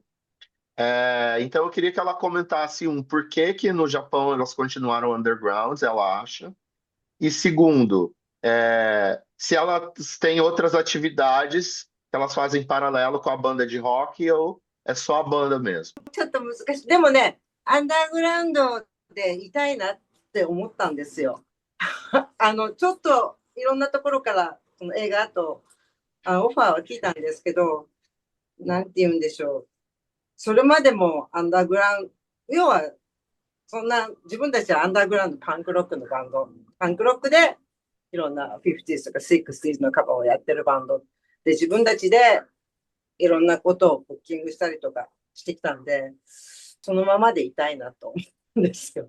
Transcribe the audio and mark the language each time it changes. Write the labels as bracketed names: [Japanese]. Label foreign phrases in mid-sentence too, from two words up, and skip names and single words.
[Portuguese] Então eu queria que ela comentasse por que que no Japão elas continuaram underground, ela acha. E segundo, se elas têm outras atividades que elas fazem em paralelo com a banda de rock ou é só a banda mesmo. [Japanese] ちょっと難しい。でもね、アンダーグラウンドでいたいなって思ったんですよ。ちょっといろんなところからその映画とオファーは聞いたんですけど、なんて言うんでしょう。それまでもアンダーグラウンド、要はそんな自分たちはアンダーグラウンドパンクロックのバンド、パンクロックでいろんな 50s とか 60s のカバーをやってるバンドで、自分たちでいろんなことをブッキングしたりとかしてきたんで、そのままでいたいなと思うんですよ。